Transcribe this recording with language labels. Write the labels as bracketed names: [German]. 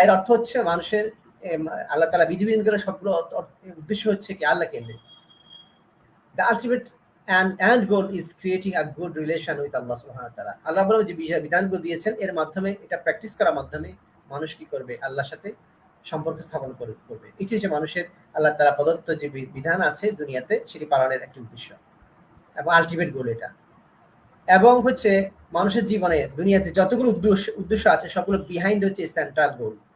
[Bangla] এর অর্থ হচ্ছে মানুষের আল্লাহ তাআলা বিধিবিধানগুলো সবগুলো উদ্দেশ্য হচ্ছে কি আল্লাহ কেন্দ্রিক। [English] The ultimate and goal is creating a good relation with Allah subhanahu wa ta'ala. [Bangla] আল্লাহ বলে যে বিধানগুলো দিয়েছেন, এর মাধ্যমে, এটা প্র্যাকটিস করার মাধ্যমে মানুষ কি করবে, আল্লাহর সাথে সম্পর্ক স্থাপন করবে। এটি হচ্ছে মানুষের আল্লাহ তাআলা প্রদত্ত যে বিধান আছে দুনিয়াতে, সেটি পালনের একটি উদ্দেশ্য এবং আলটিমেট গোল এটা। এবং হচ্ছে মানুষের জীবনে দুনিয়াতে যতগুলো উদ্দেশ্য আছে, সবগুলো বিহাইন্ড হচ্ছে সেন্ট্রাল গোল।